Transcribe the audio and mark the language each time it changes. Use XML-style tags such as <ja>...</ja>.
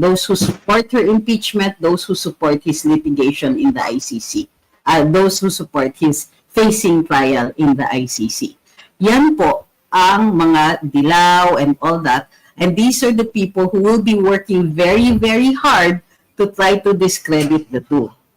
<en>Those who support her impeachment, those who support his litigation in the ICC, those who support his facing trial in the ICC.</en> <tl>Yan po ang mga dilaw</tl> <en>and all that. And these are the people who will be working very, very hard to try to discredit the two.</en>